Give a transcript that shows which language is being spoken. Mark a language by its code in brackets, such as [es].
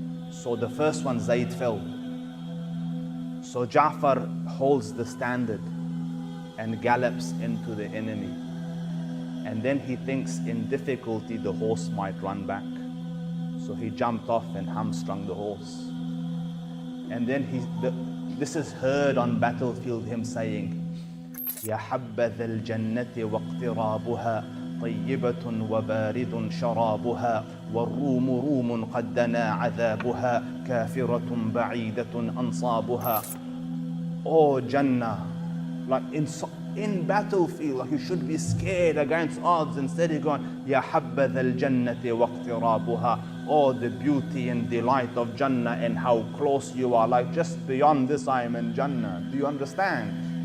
[en] So the first one, Zayd, fell. So Ja'far holds the standard and gallops into the enemy. And then he thinks in difficulty the horse might run back. So he jumped off and hamstrung the horse. And then this is heard on battlefield, him saying, [ar] يا حبذا الجنة واقترابها طيبة وبارد شرابها والروم روم قد دنا عذابها كافرة بعيدة أنصابها. [en] Oh Jannah, like in battlefield, like you should be scared against odds. Instead he's going, [ar] يا حبذا الجنة واقترابها. [en] oh, the beauty and delight of Jannah and how close you are. Like, just beyond this I am in Jannah. Do you understand?